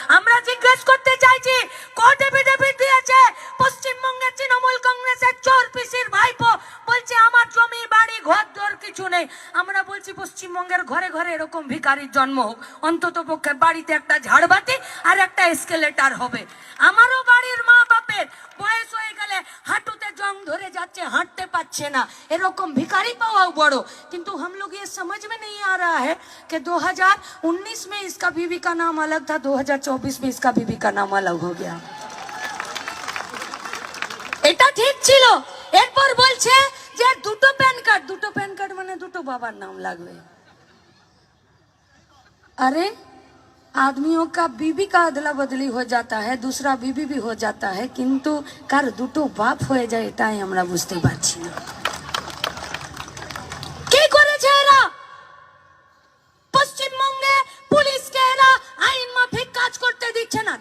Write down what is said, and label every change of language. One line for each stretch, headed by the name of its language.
Bangla: আমরা জিজ্ঞেস করতে চাইছি, কোর্ট এফিডেভিট দিয়েছে পশ্চিমবঙ্গের তৃণমূল কংগ্রেসের চোর পিসির ভাইপো, বলছে আমার জমি বাড়ি ঘর দর কিছু নেই। আমরা বলছি পশ্চিমবঙ্গের ঘরে ঘরে এরকম ভিখারির জন্ম হোক, অন্তত পক্ষে বাড়িতে একটা ঝাড়বাতি আর একটা এসকেলেটার হবে। আমারও বাড়ির মা বাপের বয়স হয়ে গেলে হাঁটুতে জং ধরে যাচ্ছে, হাঁটতে পারছে না, এরকম ভিখারি পাওয়াও বড়।
Hindi: কিন্তু हम लोग ये समझ में नहीं आ रहा है कि 2019 में इसका बीवी का नाम अलग था, 2024 में इसका बीवी का नाम अलग हो गया।
Bangla: এটা ঠিক ছিল। এরপর বলছে যে দুটো প্যান কার্ড মানে দুটো বাবার নাম লাগবে।
Hindi: अरे आदमियों का बीबी का अदला बदली हो जाता है, दूसरा बीबी भी हो जाता है, किंतु कार
Bangla: দুটো বাপ হয়ে যায় এটাই আমরা বুঝতে পারছি না। কি করেছে এরা? পশ্চিমবঙ্গে পুলিশকে এরা আইন মাফিক কাজ করতে দিচ্ছে না।